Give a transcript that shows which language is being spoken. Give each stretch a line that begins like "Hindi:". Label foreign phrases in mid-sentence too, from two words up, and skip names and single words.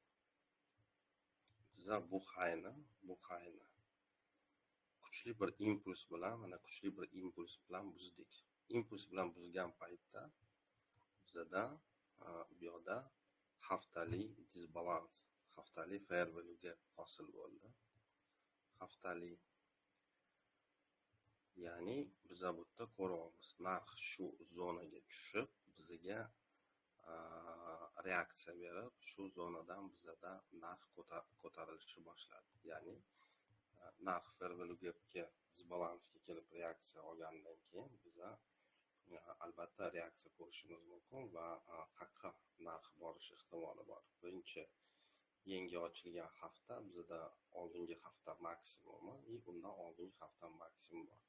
Uzbek: Biz bu highni kuchli bir impuls bilan, buzdik. Impuls bilan buzgan paytda bizda bu yerda haftalik disbalans, haftalik
English: fair value gap
Uzbek: hosil bo'ldi. Haftalik, ya'ni biz bu yerda ko'ryapmiz, narx shu zonaga tushib, bizga reaksiya berib, shu zonadan bizda narx ko'tarilishi boshladi. Ya'ni narx
English: fair value gapga,
Uzbek: disbalansga kelib reaksiya olgandan keyin biz albatta reaksiya ko'rishimiz mumkin va qayerga narx borish ehtimoli bor. Birinchi yangi ochilgan hafta bizda oldingi hafta maksimumi va undan oldingi hafta maksimum bor.